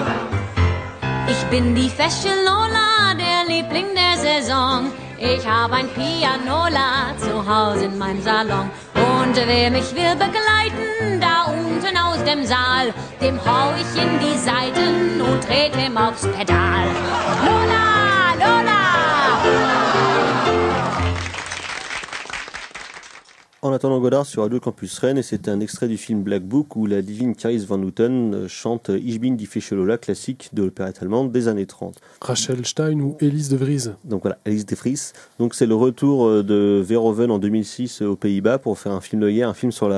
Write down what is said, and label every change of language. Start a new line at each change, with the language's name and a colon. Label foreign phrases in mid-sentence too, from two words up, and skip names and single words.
German: Ich bin die Fesche Lola, der Liebling der Saison. Ich hab ein Pianola zu Hause in meinem Salon. Und wer mich will begleiten, da unten aus dem Saal, dem hau ich in die Seiten und tret ihm aufs Pedal. Lola, Lola!
French: En attendant Godard sur Radio Campus Rennes, et c'est un extrait du film Black Book où la divine Carice Van Houten chante Ich bin die Fesche Lola, classique de l'opérette allemande des années 30. Rachel Stein ou Elise de Vries. Donc voilà, Elise de Vries. Donc c'est le retour de Verhoeven en 2006 aux Pays-Bas pour faire un film de guerre, un film sur la